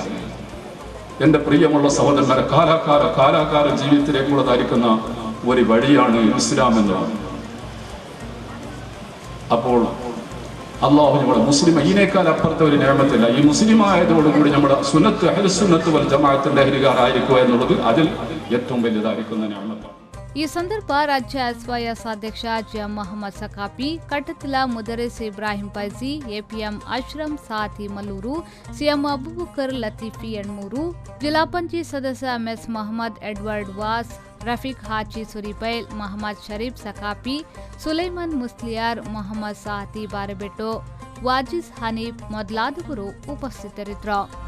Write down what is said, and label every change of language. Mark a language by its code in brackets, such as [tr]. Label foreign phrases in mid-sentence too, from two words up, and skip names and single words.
[ml] എൻ്റെ പ്രിയമുള്ള സഹോദരന്മാരെ, കാലാകാല ജീവിതത്തിലേക്കുള്ളതായിരിക്കുന്ന ഒരു വഴിയാണ് ഇസ്ലാം എന്നുള്ളത്. അപ്പോൾ അള്ളാഹു നമ്മുടെ മുസ്ലിം ഇതിനേക്കാൾ അപ്പുറത്തെ ഒരു നിഅമത്തില്ല. ഈ മുസ്ലിം ആയതോടുകൂടി നമ്മുടെ അഹ്ലുസുന്നത്ത് വൽ ജമാഅത്തിന്റെ അഹ്ലുകാരായിരിക്കുക എന്നുള്ളത് അതിൽ ഏറ്റവും വലുതായിരിക്കുന്ന നിഅമത്താണ്. [kn] ಈ ಸಂದರ್ಭ ರಾಜ್ಯ ಎಸ್ವೈಎಸ್ ಅಧ್ಯಕ್ಷ ಜಿಎಂ ಮೊಹಮ್ಮದ್ ಸಕಾಪಿ, ಕಟ್ಟತಿಲ ಮುದರಿಸ್ ಇಬ್ರಾಹಿಂ ಪೈಸಿ, ಎಪಿಎಂ ಅಶ್ರಂ ಸಾತಿ ಮಲ್ಲೂರು, ಸಿಎಂ ಅಬೂಬಕರ್ ಲತೀಫಿ ಎಣ್ಮೂರು, ಜಿಲ್ಲಾ ಪಂಚಾಯತ್ ಸದಸ್ಯ ಎಂಎಸ್ ಮೊಹಮ್ಮದ್ ಎಡ್ವರ್ಡ್ ವಾಸ್, ರಫೀಕ್ ಹಾಜಿ ಸುರಿಪೈಲ್, ಮೊಹಮ್ಮದ್ ಶರೀಫ್ ಸಕಾಪಿ, ಸುಲೈಮಾನ್ ಮುಸ್ಲಿಯಾರ್, ಮೊಹಮ್ಮದ್ ಸಾತಿ ಬಾರೆಬೆಟ್ಟೋ, ವಾಜಿಸ್ ಹನೀಫ್ ಮೊದಲಾದವರು ಉಪಸ್ಥಿತರಿದ್ದರು.